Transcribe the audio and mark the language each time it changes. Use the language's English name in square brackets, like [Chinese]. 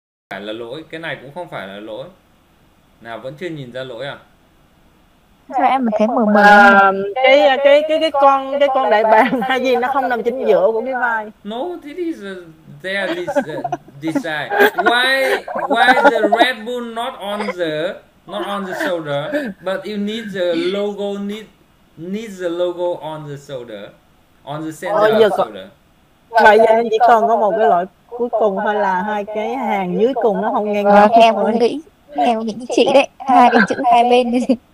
[Vietnamese] Phải là lỗi, cái này cũng không phải là lỗi. Nào vẫn chưa nhìn ra lỗi à? Sao em thấy mờ mờ? Cái con đại bàng hay gì nó không nằm chính giữa của cái vai. [English] No, this is their design. Why the Red Bull not on the shoulder, but you need the logo needs the logo on the shoulder, on the center of the shoulder. [Vietnamese] Vậy giờ chỉ còn có một cái loại cuối cùng thôi, là hai cái hàng dưới cùng nó không ngang nhau. Em cũng nghĩ theo những chị đấy, hai cái chữ hai bên đi.